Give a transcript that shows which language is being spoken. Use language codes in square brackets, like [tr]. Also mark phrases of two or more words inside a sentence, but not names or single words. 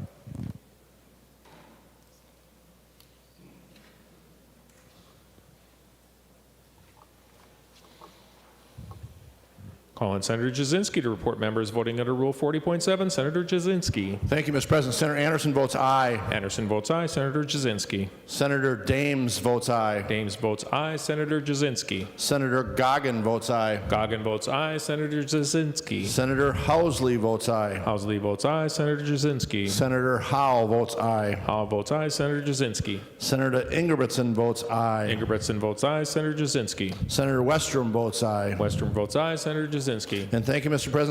[en] Call on Senator Jasinski to report members voting under Rule 40.7. Senator Jasinski. Thank you, Mr. President. Senator Anderson votes aye. Anderson votes aye. Senator Jasinski. Senator Dames votes aye. Dames votes aye. Senator Jasinski. Senator Goggin votes aye. Goggin votes aye. Senator Jasinski. Senator Housley votes aye. Housley votes aye. Senator Jasinski. Senator Howell votes aye. Howell votes aye. Senator Jasinski. Senator Ingebrigtsen votes aye. Ingebrigtsen votes aye. Senator Jasinski. Senator Westrom votes aye. Westrom votes aye. Senator Jasinski. And thank you, Mr. President.